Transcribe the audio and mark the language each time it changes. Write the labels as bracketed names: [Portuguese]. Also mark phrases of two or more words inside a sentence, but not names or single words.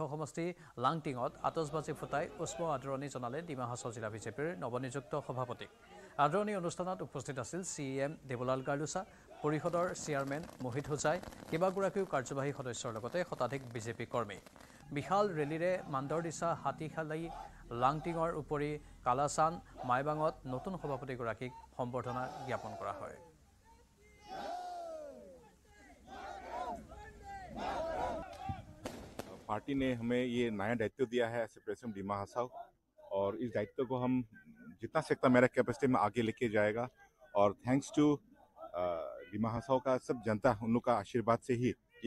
[Assamese] সমষ্টি লাংটিঙত আতচবাজি ফুটাই উষ্ম আদৰণি জনালে ডিমা হাছাও জিলা বিজেপিৰ নৱনিযুক্ত সভাপতিক আদৰণি অনুষ্ঠানত উপস্থিত আছিল CEM দেৱলাল কাৰ্লোছা পৰিষদৰ চেয়াৰমেন মোহিত হোজাই কেইবাগৰাকীও কাৰ্যবাহী সদস্যৰ লগতে শতাধিক বিজেপি কৰ্মী বিশাল ৰেলীৰে মান্দৰদিছা হাতীখালী লাংটিঙৰ উপৰি কালাচান মাইবাঙত নতুন সভাপতিগৰাকীক সম্বৰ্ধনা জ্ঞাপন কৰা হয় [Hindi] पार्टी ने हमें ये नया दायित्व दिया है [English] as president [Hindi] डिमा हासाव और इस दायित्व को हम जितना सकता मेरा कैपेसिटी में आगे लेके जाएगा और [English] thanks to [Hindi] डिमा हासाव का सब जनता उन लोग का आशीर्वाद से ही ये